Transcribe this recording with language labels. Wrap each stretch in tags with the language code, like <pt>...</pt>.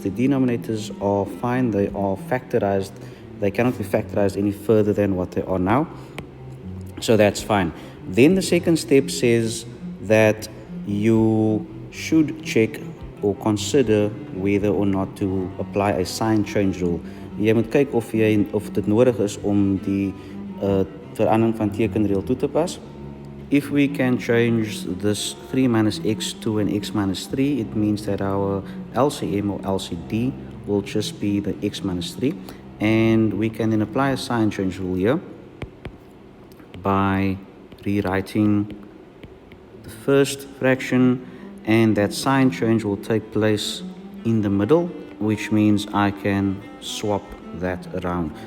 <en>The denominators are fine, they are factorized. They cannot be factorized any further than what they are now. So that's fine. Then the second step says that you should check or consider whether or not to apply a sign change rule.</en> <af>Jy moet kyk of dit nodig is om die verandering van tekenreël toe te pas.</af> <en>If we can change this 3 minus x to an x minus 3, it means that our LCM or LCD will just be the x minus 3. And we can then apply a sign change rule here by rewriting the first fraction, and that sign change will take place in the middle, which means I can swap that around.</en>